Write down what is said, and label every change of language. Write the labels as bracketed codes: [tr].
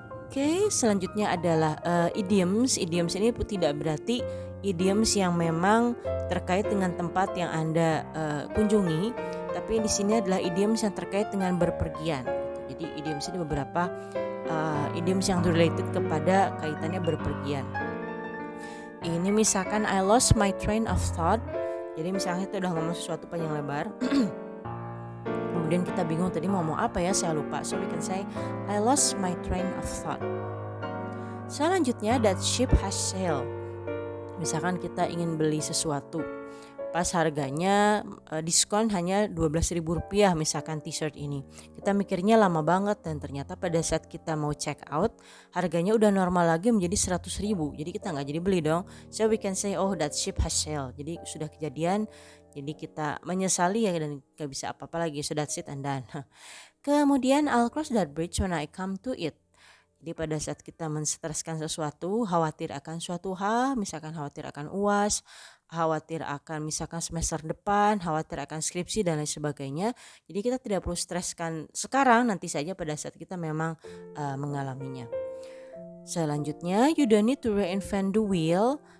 [id] Oke, selanjutnya adalah idioms. Idioms ini tidak berarti idioms yang memang terkait dengan tempat yang Anda kunjungi, tapi di sini adalah idioms yang terkait dengan berpergian. Jadi idioms ini beberapa idioms yang related kepada kaitannya berpergian. Ini misalkan [en] I lost my train of thought. [id] Jadi misalnya kita udah ngomong sesuatu panjang lebar. Kemudian kita bingung tadi mau ngomong apa ya, saya lupa. [en] So we can say I lost my train of thought. [id] Selanjutnya [en] that ship has sailed. [id] Misalkan kita ingin beli sesuatu, pas harganya diskon hanya 12.000 rupiah, misalkan t-shirt ini. Kita mikirnya lama banget dan ternyata pada saat kita mau check out harganya udah normal lagi menjadi 100.000. Jadi kita nggak jadi beli dong. [en] So we can say oh that ship has sailed. [id] Jadi sudah kejadian. Jadi kita menyesali ya dan gak bisa apa-apa lagi. [en] So that's it and done. [id] Kemudian [en] I'll cross that bridge when I come to it. [id] Jadi pada saat kita menstreskan sesuatu, khawatir akan suatu hal, misalkan khawatir akan UAS, khawatir akan misalkan semester depan, khawatir akan skripsi dan lain sebagainya. Jadi kita tidak perlu streskan sekarang, nanti saja pada saat kita memang mengalaminya. Selanjutnya, [en] you don't need to reinvent the wheel.